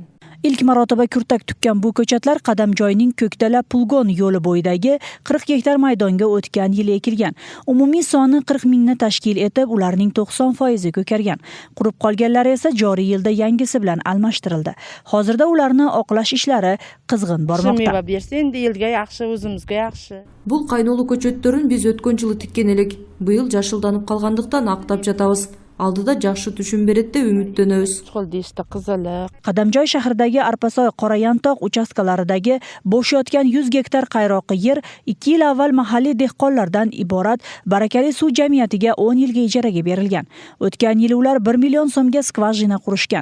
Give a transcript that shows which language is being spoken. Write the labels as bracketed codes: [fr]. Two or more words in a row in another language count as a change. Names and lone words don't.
[uz] Ilk marotaba kurtak tukkan bu ko'chatlar Qadamjoyning Ko'ktala Pulgon yo'li bo'yidagi 40 gektar maydonga o'tgan yil ekilgan. Umumiy soni 40 mingni tashkil etib, ularning 90% ko'kargan. Qurib qolganlari esa joriy yilda yangisi bilan almashtirildi. Hozirda ularni oqlash ishlari qizg'in bormoqda. Endi yilga yaxshi, o'zimizga yaxshi. [ky] Бул кайнолуу көчөттөрүн биз өткөн жылы тиккен элек. Быйыл жашылданып калгандыктан актап жатабыз. Алдыда жакшы түшүм берет деп үмүттөнөбүз. [uz] Qadamjoy shahridagi Arpasoy, Qorayantoq uchastkalaridagi bo'sh yotgan 100 gektar qayroqi yer 2 yil avval mahalliy dehqonlardan iborat Barakali suv jamiyatiga 10 yilga ijaraga berilgan. O'tgan yili ular 1 million so'mga skvajina qurishgan.